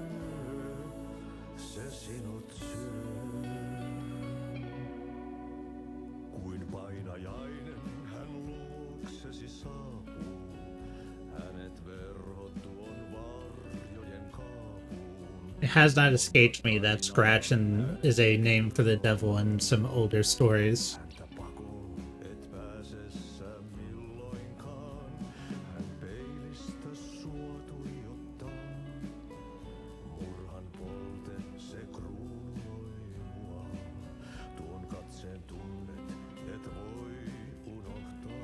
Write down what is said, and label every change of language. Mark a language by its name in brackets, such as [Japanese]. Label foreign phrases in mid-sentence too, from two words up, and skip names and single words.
[Finnish] Se sinut syö. Kuin painajainen hän luoksesi saapuu. Hänet verhot tuon varjojen kaapuun. [English] It has not escaped me that Scratch is a name for the devil in some older stories. [Finnish] Häntä pakoon et pääse sä milloinkaan. Hän peilistä sua tuijottaa. Murhan polte se kruunoi mua. Tuon katseen tunnet et voi unohtaa.